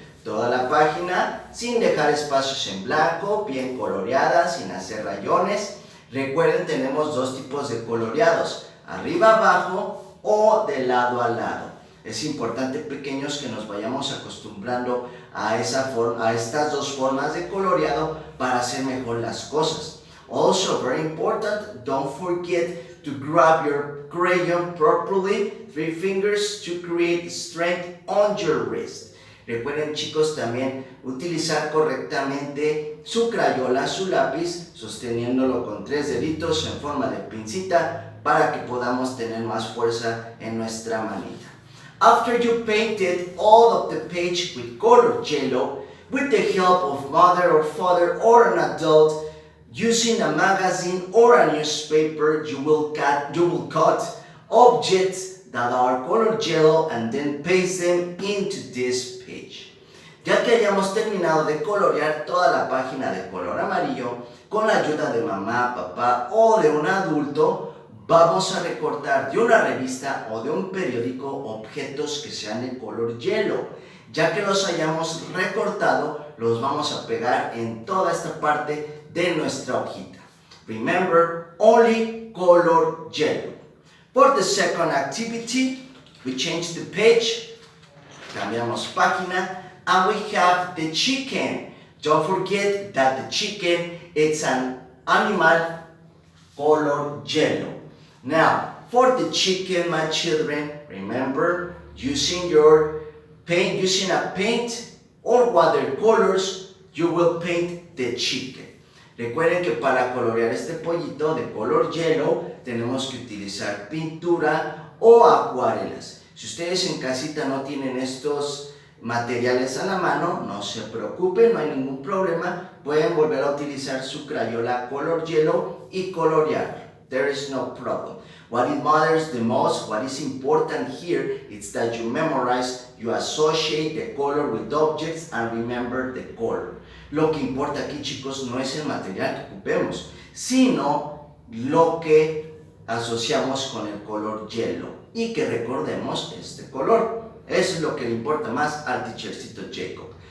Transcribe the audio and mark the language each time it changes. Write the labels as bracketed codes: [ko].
[es] Toda la página sin dejar espacios en blanco, bien coloreada, sin hacer rayones. Recuerden, tenemos dos tipos de coloreados, arriba abajo o de lado a lado. Es importante, pequeños, que nos vayamos acostumbrando a estas dos formas de coloreado para hacer mejor las cosas. [en] Also, very important, don't forget to grab your crayon properly, 3 fingers to create strength on your wrist. [es] Recuerden, chicos, también utilizar correctamente su crayola, su lápiz, sosteniéndolo con 3 deditos en forma de pincita para que podamos tener más fuerza en nuestra manita. [en] After you painted all of the page with color yellow, with the help of mother or father or an adult, using a magazine or a newspaper, you will cut objects that are color yellow and then paste them into this page. [es] Ya que hayamos terminado de colorear toda la página de color amarillo, con la ayuda de mamá, papá o de un adulto, vamos a recortar de una revista o de un periódico objetos que sean de color hielo. Ya que los hayamos recortado, los vamos a pegar en toda esta parte de nuestra hojita. [en] Remember, only color yellow. For the second activity, we change the page, [es] cambiamos página, [en] and we have the chicken. Don't forget that the chicken is an animal color yellow. Now, for the chicken, my children, remember, using a paint or watercolors, you will paint the chicken. [es] Recuerden que para colorear este pollito de color hielo tenemos que utilizar pintura o acuarelas. Si ustedes en casita no tienen estos materiales a la mano, no se preocupen, no hay ningún problema. Pueden volver a utilizar su crayola color hielo y colorear. [en] There is no problem. What it matters the most, what is important here, is that you memorize, you associate the color with objects and remember the color. [es] Lo que importa aquí, chicos, no es el material que ocupemos, sino lo que asociamos con el color hielo y que recordemos este color. Eso es lo que le importa más al teachercito Jacob.